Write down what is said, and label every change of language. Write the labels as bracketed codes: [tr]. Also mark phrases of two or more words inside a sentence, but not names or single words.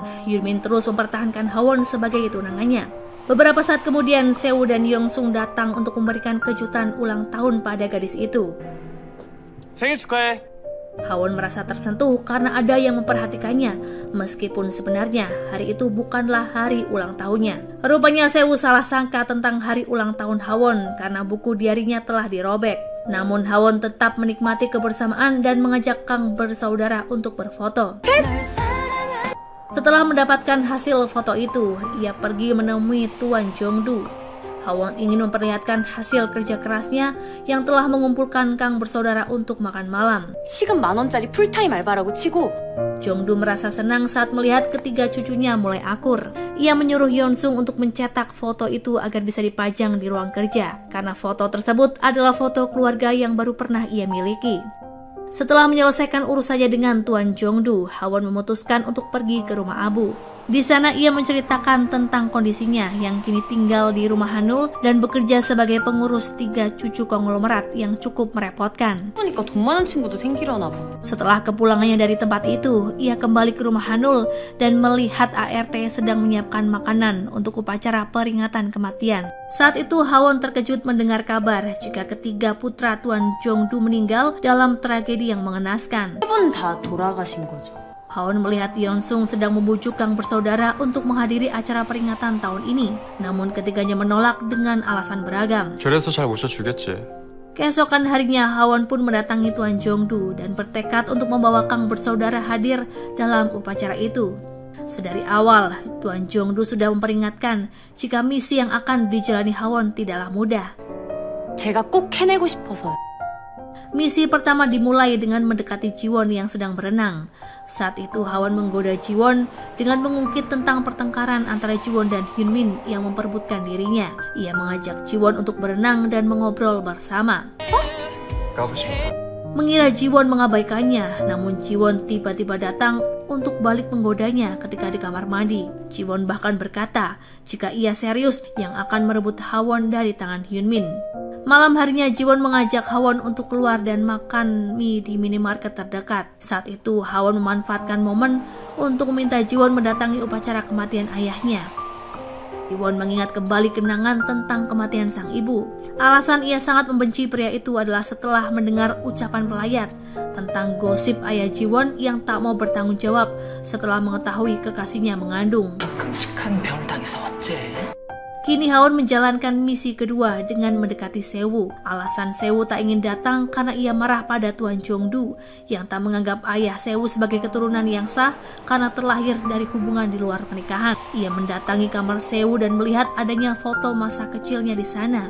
[id] Hyunmin terus mempertahankan Hawon sebagai tunangannya. Beberapa saat kemudian Seo dan Yongsung datang untuk memberikan kejutan ulang tahun pada gadis itu. [ko] 생일 축하해. [id] Hawon merasa tersentuh karena ada yang memperhatikannya, meskipun sebenarnya hari itu bukanlah hari ulang tahunnya. Rupanya Seo salah sangka tentang hari ulang tahun Hawon karena buku diarinya telah dirobek. Namun Hawon tetap menikmati kebersamaan dan mengajak Kang bersaudara untuk berfoto. Setelah mendapatkan hasil foto itu, ia pergi menemui Tuan Jongdu. Hawon ingin memperlihatkan hasil kerja kerasnya yang telah mengumpulkan Kang bersaudara untuk makan malam. [ko] 시급 10,000원짜리 풀타임 알바라고 치고 [id] Jongdu merasa senang saat melihat ketiga cucunya mulai akur. Ia menyuruh Yeonsung untuk mencetak foto itu agar bisa dipajang di ruang kerja, karena foto tersebut adalah foto keluarga yang baru pernah ia miliki. Setelah menyelesaikan urusannya dengan Tuan Jongdu, Hawon memutuskan untuk pergi ke rumah Abu. Di sana ia menceritakan tentang kondisinya yang kini tinggal di rumah Hanul dan bekerja sebagai pengurus 3 cucu konglomerat yang cukup merepotkan. [ko] 보니까 돈 많은 친구도 생기려나 봐. [id] Setelah kepulangannya dari tempat itu, ia kembali ke rumah Hanul dan melihat ART sedang menyiapkan makanan untuk upacara peringatan kematian. Saat itu Hawon terkejut mendengar kabar jika ketiga putra Tuan Jongdu meninggal dalam tragedi yang mengenaskan. [ko] 3분 다 돌아가신 거죠. [id] Hawon melihat Yeonsung sedang membujuk Kang bersaudara untuk menghadiri acara peringatan tahun ini, namun ketiganya menolak dengan alasan beragam. [ko] 그래서 잘 모셔주겠지. [id] Keesokan harinya, Hawon pun mendatangi Tuan Jongdu dan bertekad untuk membawa Kang bersaudara hadir dalam upacara itu. Sedari awal, Tuan Jongdu sudah memperingatkan jika misi yang akan dijalani Hawon tidaklah mudah. [ko] 제가 꼭 해내고 싶어서요. [id] Misi pertama dimulai dengan mendekati Jiwon yang sedang berenang. Saat itu Hawon menggoda Jiwon dengan mengungkit tentang pertengkaran antara Jiwon dan Hyunmin yang memperebutkan dirinya. Ia mengajak Jiwon untuk berenang dan mengobrol bersama. [ko] 가고 싶어. [id] Mengira Jiwon mengabaikannya, namun Jiwon tiba-tiba datang untuk balik menggodanya ketika di kamar mandi. Jiwon bahkan berkata jika ia serius yang akan merebut Hawon dari tangan Hyunmin. Malam harinya Jiwon mengajak Hawon untuk keluar dan makan mie di minimarket terdekat. Saat itu Hawon memanfaatkan momen untuk meminta Jiwon mendatangi upacara kematian ayahnya. Jiwon mengingat kembali kenangan tentang kematian sang ibu. Alasan ia sangat membenci pria itu adalah setelah mendengar ucapan pelayat tentang gosip ayah Jiwon yang tak mau bertanggung jawab setelah mengetahui kekasihnya mengandung. [ko] 끔찍한 병을 당해서 어째? [id] Kini Hawon menjalankan misi kedua dengan mendekati Sewu. Alasan Sewu tak ingin datang karena ia marah pada Tuan Jongdu yang tak menganggap ayah Sewu sebagai keturunan yang sah karena terlahir dari hubungan di luar pernikahan. Ia mendatangi kamar Sewu dan melihat adanya foto masa kecilnya di sana.